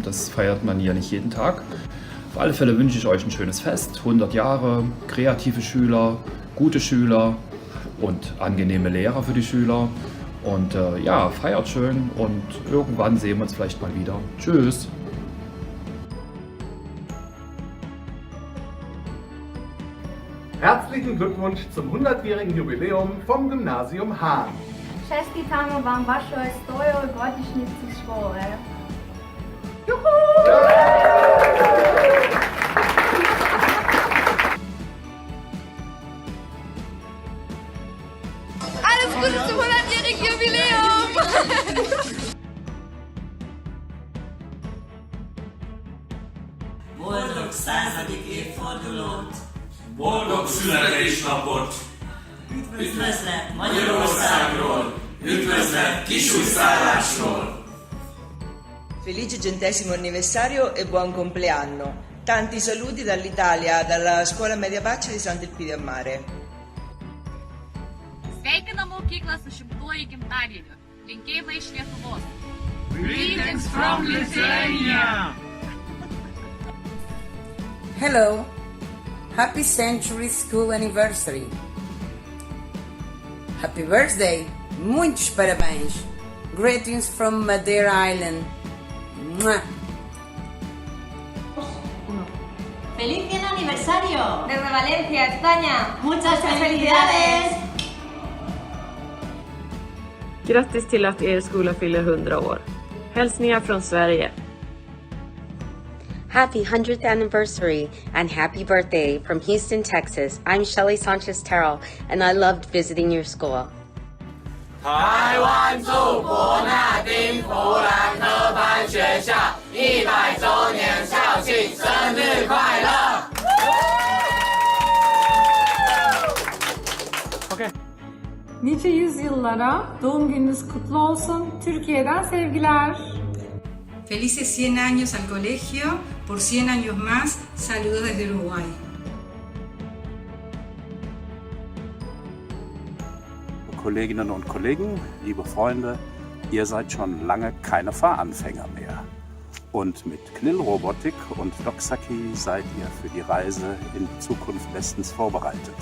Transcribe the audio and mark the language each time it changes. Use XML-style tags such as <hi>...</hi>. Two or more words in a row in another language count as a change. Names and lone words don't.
<de>Das feiert man ja nicht jeden Tag. Auf alle Fälle wünsche ich euch ein schönes Fest, 100 Jahre, kreative Schüler, gute Schüler und angenehme Lehrer für die Schüler. Und ja, feiert schön und irgendwann sehen wir uns vielleicht mal wieder. Tschüss! Herzlichen Glückwunsch zum 100-jährigen Jubiläum vom Gymnasium Hahn.</de> <hr>Čestitamo vam vašoj 100. godišnjici škole.</hr> <de>Alles Gute zum 100-jährigen Jubiläum!</de> <hu>Boldog 100. évfordulót! Boldog születésnapot! Üdvözlet Magyarországról! Üdvözlet Kisújszállásról!</hu> <it>Felice 100° anniversario e buon compleanno! Tanti saluti dall'Italia, dalla scuola media Pace di Sant'Elpidio a Mare.</it> <lt>Sveikinam mokyklą su 100-uoju gimtadieniu. Linkėjimai iš Lietuvos.</lt> <en>Greetings from Lithuania! Hello! Happy Century School Anniversary! Happy birthday!</en> <pt>Muitos parabéns!</pt> <en>Greetings from Madeira Island! Mua.</en> <es>¡Feliz 100 aniversario! Desde Valencia, España! ¡Muchas felicidades!</es> <sv>Grattis till att er skola fyller 100 år. Hälsningar från Sverige.</sv> <en>Happy 100th anniversary and happy birthday from Houston, Texas. I'm Shelly Sanchez-Terrell and I loved visiting your school.</en> <zh>台湾祝伯纳丁弗兰科班学校100周年校庆生日快乐</zh> <tr>Nice yüzyıllara doğum gününüz kutlu olsun. Türkiye'den sevgiler.</tr> <es>Felices 100 años al colegio, por 100 años más, saludos desde Uruguay.</es> <de>Kolleginnen und Kollegen, liebe Freunde, ihr seid schon lange keine Fahranfänger mehr. Und mit Knillrobotik und Doxaki seid ihr für die Reise in die Zukunft bestens vorbereitet.</de>